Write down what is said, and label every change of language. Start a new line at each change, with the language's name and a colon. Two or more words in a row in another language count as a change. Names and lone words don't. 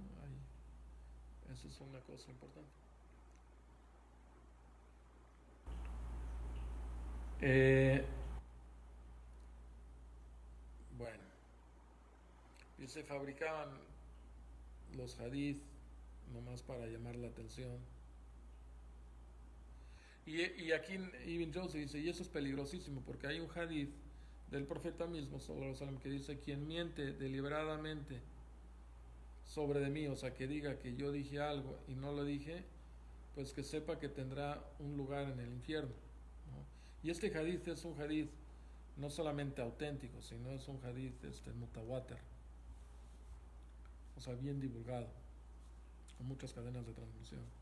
Spanish: Esa es una cosa importante. Eh, bueno, y se fabricaban los hadith nomás para llamar la atención. Y aquí Ibn Joseph dice, y eso es peligrosísimo, porque hay un hadith del profeta mismo,
Arabic: صلى الله عليه وسلم,
Spanish: que dice, quien miente deliberadamente sobre de mí, o sea, que diga que yo dije algo y no lo dije, pues que sepa que tendrá un lugar en el infierno, ¿no? Y este hadith es un hadith no solamente auténtico, sino es un hadith mutawatir, o sea, bien divulgado, con muchas cadenas de transmisión.